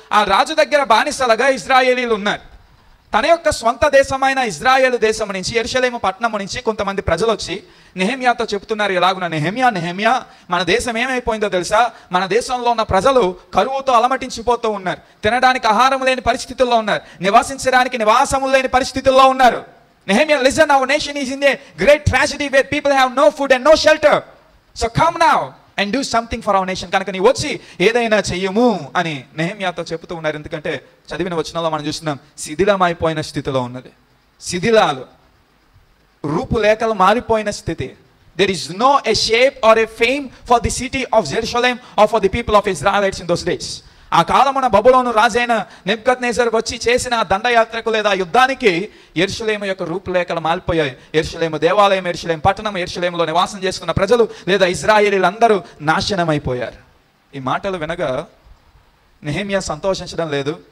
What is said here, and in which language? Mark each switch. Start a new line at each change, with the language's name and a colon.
Telugu: ఆ రాజు దగ్గర బానిసలుగా ఇజ్రాయేలీలు ఉన్నారు. తన యొక్క స్వంత దేశమైన ఇజ్రాయేలు దేశం నుంచి యెరూషలేము పట్టణం నుంచి కొంతమంది ప్రజలు వచ్చి నెహెమ్యాతో చెప్తున్నారు, ఎలాగున నెహెమ్యా మన దేశం ఏమైపోయిందో తెలుసా? మన దేశంలో ఉన్న ప్రజలు కరువుతో అలమటించిపోతూ ఉన్నారు, తినడానికి ఆహారం లేని పరిస్థితుల్లో ఉన్నారు, నివాసించడానికి నివాసము లేని పరిస్థితుల్లో ఉన్నారు.
English: Nehemiah, listen, our nation is in a great tragedy where people have no food and no shelter. So come now and do something for our nation.
Telugu: కనుక నీ వచ్చి ఏదైనా చెయ్యము అని నెహెమ్యాతో చెప్తూ ఉన్నారు. ఎందుకంటే చదివిన వచనంలో మనం చూస్తున్నాం, శిథిలమైపోయిన స్థితిలో ఉన్నది. శిథిలాలు, రూపులేఖలు మారిపోయిన స్థితి.
English: There is no a shape or a fame for the city of Jerusalem or for the people of Israelites in those days.
Telugu: ఆ కాలమున బబులోను రాజైన నెబుకద్నెజర్ వచ్చి చేసిన దండయాత్రకు లేదా యుద్ధానికి యెరూషలేము యొక్క రూపురేఖలు మారిపోయాయి. యెరూషలేము దేవాలయం, యెరూషలేము పట్టణం, యెరూషలేములో నివాసం చేసుకున్న ప్రజలు లేదా ఇజ్రాయేలీలందరూ నాశనమైపోయారు. ఈ మాటలు వినగా నెహెమ్యా సంతోషించడం లేదు.